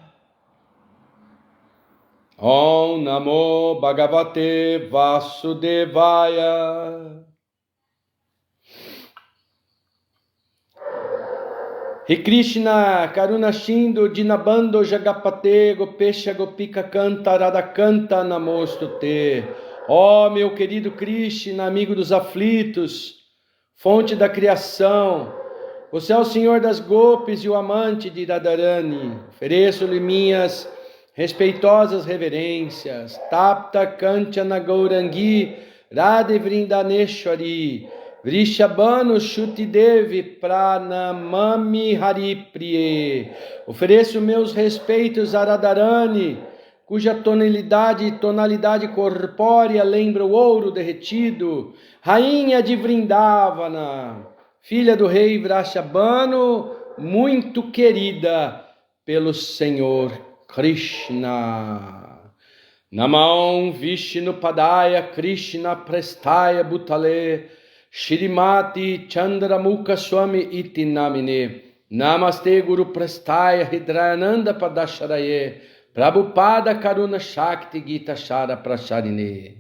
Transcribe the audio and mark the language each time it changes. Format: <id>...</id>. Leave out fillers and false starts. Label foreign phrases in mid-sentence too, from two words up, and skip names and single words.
<sa>Om Namo Bhagavate Vasudevaya. Hare Krishna, Karuna Shindo, Dinabando, Jagapate, Gopesha, Gopika, Canta, Radha Canta, Namostute.</sa> <pt>Ó meu querido Krishna, amigo dos aflitos, fonte da criação, você é o Senhor das Gopis e o amante de Radharani. Ofereço-lhe minhas respeitosas reverências.</pt> <sa>Tapta Kanchana Gaurangi Radhe Vrindaneshwari Vrishabhanu Shutidevi Pranamami Haripriye.</sa> <pt>Ofereço meus respeitos a Radharani, cuja tonalidade corpórea lembra o ouro derretido, rainha de Vrindavana, filha do rei Vrishabhanu, muito querida pelo Senhor Krishna.</pt> <sa>Namam Vishnu Padaya Krishna Prestaya Bhutale Shrimati Chandramukha Swami Iti Namine. Namaste Guru Prestaya Hidrayananda Padasharaye Prabhupada Karuna Shakti Gita Shara Prasharine.</sa>